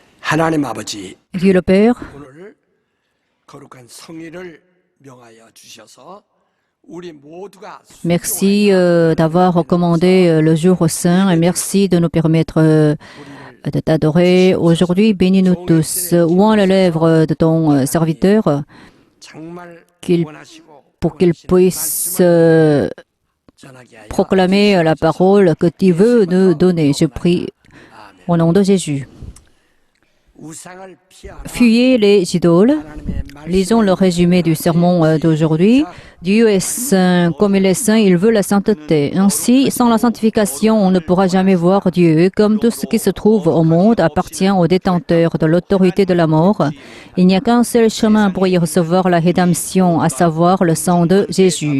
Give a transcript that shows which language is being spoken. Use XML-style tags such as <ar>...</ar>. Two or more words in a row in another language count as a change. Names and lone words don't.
<ko>하나님 아버지,</ko> <fr>Dieu le Père,</fr> <ko>오늘 거룩한 성의를 명하여 주셔서 우리 모두가</ko> <fr>merci d'avoir recommandé le jour saint et merci de nous permettre de t'adorer. Aujourd'hui, bénis-nous tous. Ouvre les lèvres de ton serviteur</fr> <ko>정말</ko> <fr>qu'il-</fr> <ko>원하시고</ko> <fr>pour qu'il puisse</fr> <ko>전하게 하여</ko> <fr>proclamer la parole que tu veux nous donner. Je prie</fr> <ko>아멘.</ko> <fr>au nom de Jésus.</fr> <ko>우상을 피하라.</ko> <fr>Fuyez les idoles.</fr> <ko>하나님의</ko> <fr>Lisons le résumé du sermon d'aujourd'hui. Dieu est saint, comme il est saint, il veut la sainteté. Ainsi, sans la sanctification, on ne pourra jamais voir Dieu. Comme tout ce qui se trouve au monde appartient au détenteur de l'autorité de la mort, il n'y a qu'un seul chemin pour y recevoir la rédemption, à savoir le sang de Jésus.</fr>